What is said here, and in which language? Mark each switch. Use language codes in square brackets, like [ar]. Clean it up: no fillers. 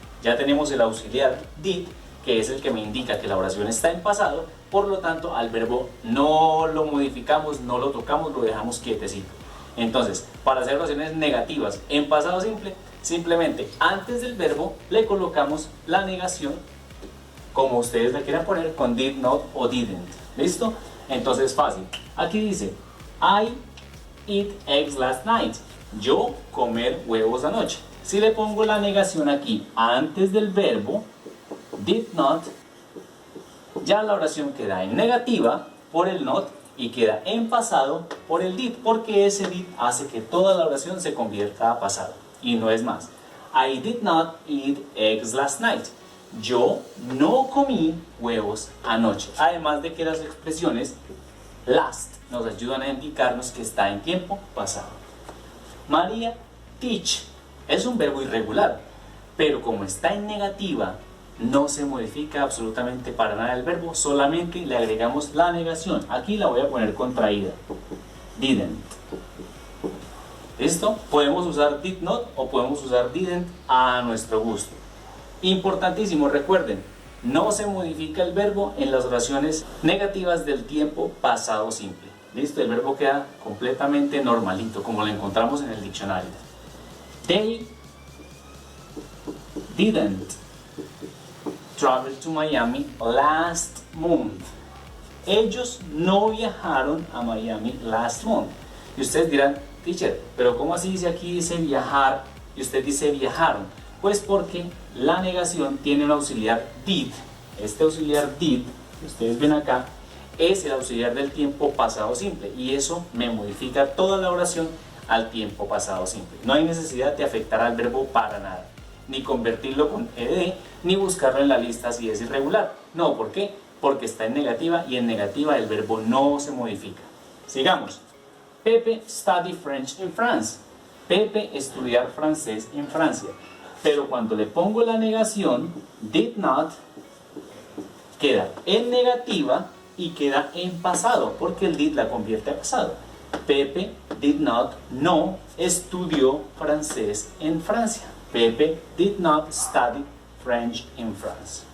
[es] Ya tenemos el auxiliar did, que es el que me indica que la oración está en pasado, por lo tanto al verbo no lo modificamos, no lo tocamos, lo dejamos quietecito. Entonces, para hacer oraciones negativas en pasado simple, simplemente antes del verbo le colocamos la negación, como ustedes la quieran poner, con did not o didn't. ¿Listo? Entonces fácil. Aquí dice [en] I eat eggs last night. [es] Yo comer huevos anoche. Si le pongo la negación aquí antes del verbo did not, ya la oración queda en negativa por el not y queda en pasado por el did, porque ese did hace que toda la oración se convierta a pasado y no es más. [en] I did not eat eggs last night. [es] Yo no comí huevos anoche. Además de que las expresiones last nos ayudan a indicarnos que está en tiempo pasado. María teach es un verbo irregular, pero como está en negativa, no se modifica absolutamente para nada el verbo, solamente le agregamos la negación. Aquí la voy a poner contraída. Didn't. ¿Listo? Podemos usar did not o podemos usar didn't a nuestro gusto. Importantísimo, recuerden, no se modifica el verbo en las oraciones negativas del tiempo pasado simple. ¿Listo? El verbo queda completamente normalito, como lo encontramos en el diccionario. [en] They didn't travel to Miami last month. [es] Ellos no viajaron a Miami [en] last month. [es] Y ustedes dirán, teacher, pero ¿cómo así dice aquí dice viajar y usted dice viajaron? Pues porque la negación tiene un auxiliar did. Este auxiliar did, que ustedes ven acá, es el auxiliar del tiempo pasado simple y eso me modifica toda la oración al tiempo pasado simple. No hay necesidad de afectar al verbo para nada, ni convertirlo con ed, ni buscarlo en la lista si es irregular. No, ¿por qué? Porque está en negativa y en negativa el verbo no se modifica. Sigamos. [en] Pepe study French in France. [es] Pepe estudiar francés en Francia. Pero cuando le pongo la negación, did not, queda en negativa y queda en pasado, porque el did la convierte a pasado. Pepe [en] did not, [es] no estudió francés en Francia. [en] Pepe did not study French in France.